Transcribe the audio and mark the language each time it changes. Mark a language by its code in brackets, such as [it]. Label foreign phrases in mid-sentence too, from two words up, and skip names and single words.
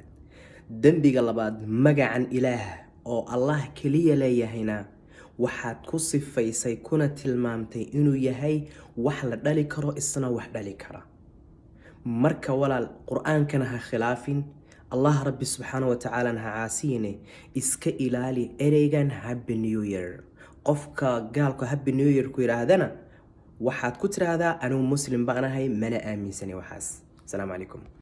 [so] dembiga labaad, magacan ilaah oo Allah kaliya leeyahayna waxaad ku sifaysay kuna tilmaamtay inuu yahay wax la dhali karo isna wax dhali kara. marka walaal qur'aankana ha khilaafin, [ar] الله ربي سبحانه وتعالى [so] ha caasiyine, iska ilaali ereygan [en] happy new year. [so] qofka gaalka [en] happy new year [so] ku yiraahdana waxaad ku tiraahdaa anigu muslim baan ahay mana aaminsani waxaas. [ar] السلام عليكم.